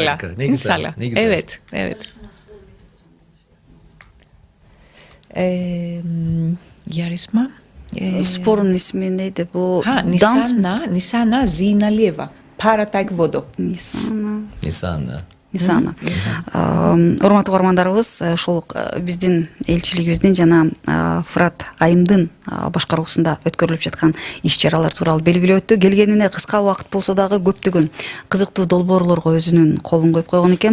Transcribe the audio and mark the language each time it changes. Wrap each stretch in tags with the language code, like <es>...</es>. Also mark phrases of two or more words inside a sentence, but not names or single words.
<tr>Harika. Ne güzel. İnşallah. Ne güzel. Evet. Yarışma. Sporun ismi neydi bu? Nisana Zinaliyeva. Para taekwondo. Nisan'la.</tr> <ky>Урматтуу угармандарыбыз, ошол биздин элчилигибиздин жана Фырат Айымдын башкаруусунда өткөрүлүп жаткан иш-чаралар тууралуу белгилеп өттү. Келгенине кыска убакыт болсо дагы көптөгөн кызыктуу долбоорлорго өзүнүн колун коюп койгон экен.</ky>